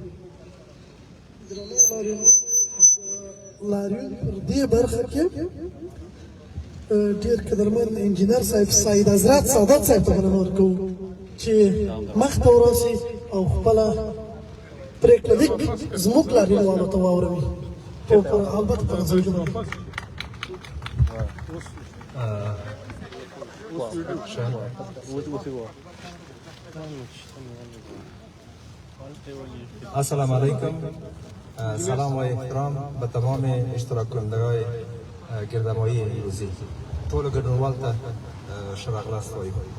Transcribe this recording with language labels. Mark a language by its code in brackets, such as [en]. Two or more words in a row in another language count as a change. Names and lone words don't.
[ps] لاریون پر دې برخه کې ډېر قدرمن انجینر صاحب سعید حضرت سعادت صاحب ته مننه ورکوو چې مخته ورسي او خپله پرېکړه لیک زموږ لاریونوالو ته واوروي، البته په غزلونو. [ar] السلام علیکم. [fa] سلام و احترام به تمام اشتراک کنندگان گردمایی امروزی. [ps] ټولو ګډونوالو ته ښه راغلاست وایو.